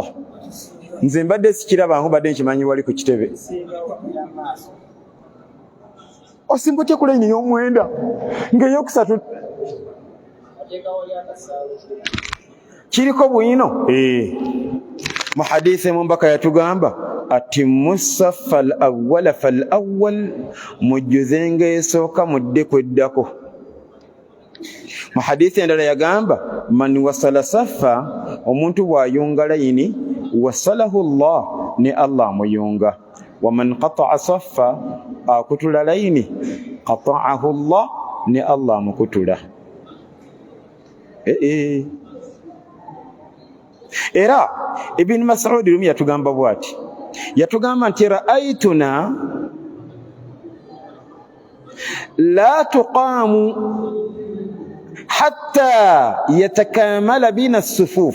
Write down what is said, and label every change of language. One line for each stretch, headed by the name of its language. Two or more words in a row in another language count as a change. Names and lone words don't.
Ganda: Nze mbadde sikiraba nkubadde nkimanyi wali ku kitebe. Osimba otya ku layini y'omwenda ng'ey'okusatu kiriko bwino. Mu hadithi mumbaka yatugamba
Arabic: أتموا الصف الأول فالأول,
Ganda: mujjuzenga esooka mudde kweddako. Mu hadithi endala yagamba
Arabic: من وصل صفا,
Ganda: omuntu bw'ayunga layini
Arabic: وصله الله,
Ganda: ne Allah amuyunga.
Arabic: ومن قطع صفا,
Ganda: akutula layini
Arabic: قطعه الله,
Ganda: ne Allah amukutula. Era Ibn Mas'ud lumu yatugamba bwati, yatugamba nti
Arabic: رأيتنا لا تقام حتى يتكامل بنا الصفوف.